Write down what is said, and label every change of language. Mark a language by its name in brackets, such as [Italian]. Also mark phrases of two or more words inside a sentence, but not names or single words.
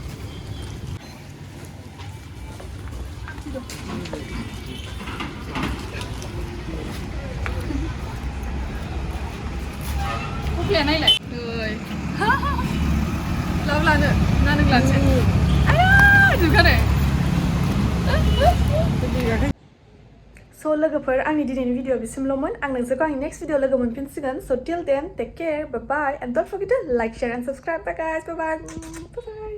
[Bodo] कफिया नायलाय ओइ लाव लानो ना नों लानोसै आया जोबखादों So लोगोफोर आंनि दिनैनि भिडिअ बिसिमल'मोन आं नोंसोरखौ आंनि नेक्स्ट भिडिअ लोगो मोनफिनसिगोन [English] so till then take care bye bye and don't forget to like share and subscribe bye guys bye bye